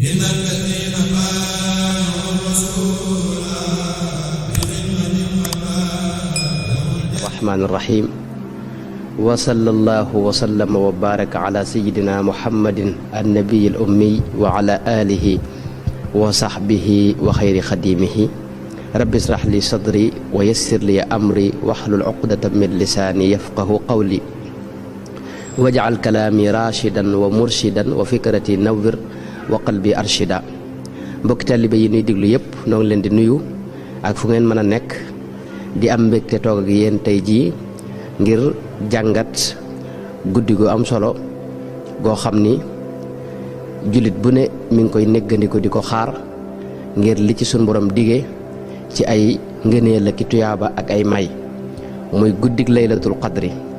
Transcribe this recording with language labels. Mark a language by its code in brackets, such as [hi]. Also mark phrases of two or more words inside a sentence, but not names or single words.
[ar] الرحمن الرحيم وصلى الله وسلم وبارك على سيدنا محمد النبي الأمي وعلى آله وصحبه وخير خديمه رب اشرح لي صدري ويسر لي أمري واحلل عقدة من لساني يفقه قولي واجعل كلامي راشدا ومرشدا وفكرتي نور وقلبي أرشدا [wo] mbokk taalibe yi ñuy déglu yëpp noo ngi leen di nuyu ak fu ngeen mën a nekk di am mbégte toog ak yéen tey jii ngir jàngat guddi gu am solo goo xam ni jullit bu ne mi ngi koy néggandiku di ko xaar ngir li ci sun borom dige ci ay ngëneel ak tuyaaba ak ay may muy guddig [ar] ليلة القدر